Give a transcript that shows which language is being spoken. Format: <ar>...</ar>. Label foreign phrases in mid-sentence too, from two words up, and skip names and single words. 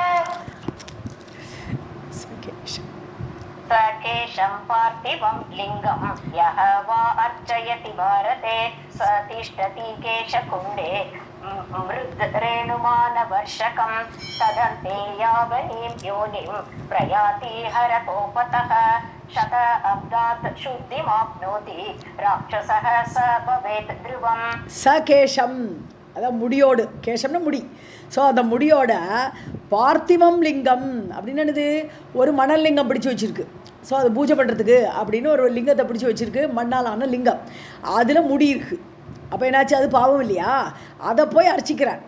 <sa>सकेशं पार्थिवं लिङ्गं यः वा अर्चयति भारते स तिष्ठति केशकुण्डे मृद्रेणुमानवर्षकं तदन्ते यावनीं योनिं प्रयाति हरतोपतः शत अब्दात् शुद्धिमाप्नोति राक्षसः स भवेत् ध्रुवम्.</sa> <ta>सकेशं அதான் முடியோடு, கேசம்னா முடி. ஸோ அந்த முடியோட பார்த்திவம் லிங்கம் அப்படின்னு என்னது, ஒரு மணல் லிங்கம் பிடிச்சி வச்சுருக்கு. ஸோ அது பூஜை பண்ணுறதுக்கு அப்படின்னு ஒரு லிங்கத்தை பிடிச்சி வச்சுருக்கு, மண்ணாலான லிங்கம், அதில் முடி இருக்குது. அப்போ என்னாச்சு, அது பாவம் இல்லையா, அதை போய் அர்ச்சிக்கிறான்.</ta>